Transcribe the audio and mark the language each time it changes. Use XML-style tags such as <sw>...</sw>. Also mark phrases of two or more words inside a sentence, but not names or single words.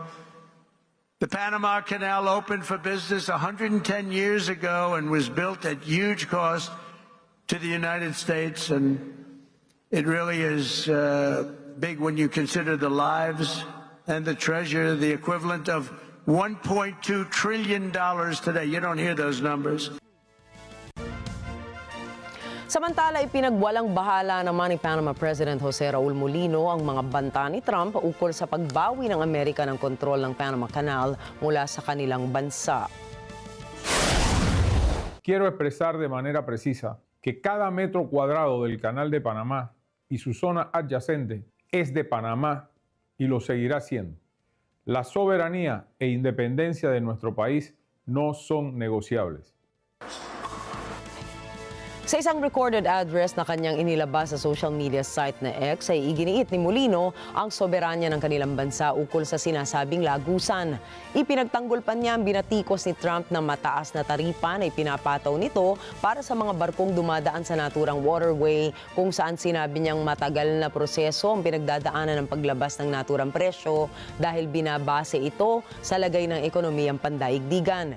<en>The Panama Canal opened for business 110 years ago and was built at huge cost to the United States, and it really is big when you consider the lives and the treasure, the equivalent of $1.2 trillion today. You don't hear those numbers.</en> <tl>Samantala, ipinagwalang bahala naman ni Panama President Jose Raul Mulino ang mga banta ni Trump ukol sa pagbawi ng Amerika ng kontrol ng Panama Canal mula sa kanilang bansa.</tl> <es>Quiero expresar de manera precisa que cada metro cuadrado del Canal de Panamá y su zona adyacente es de Panamá y lo seguirá siendo. La soberanía e independencia de nuestro país no son negociables.</es> <tl>Sa isang</tl> <en>recorded address</en> <tl>na kanyang inilabas sa</tl> <en>social media site</en> <tl>na X ay iginiit ni Mulino ang soberanya ng kanilang bansa ukol sa sinasabing lagusan. Ipinagtanggol pa niya ang binatikos ni Trump na mataas na taripa na ipinapataw nito para sa mga barkong dumadaan sa naturang waterway, kung saan sinabi niyang matagal na proseso ang pinagdadaanan ng paglabas ng naturang presyo dahil binabase ito sa lagay ng ekonomiyang pandaigdigan.</tl>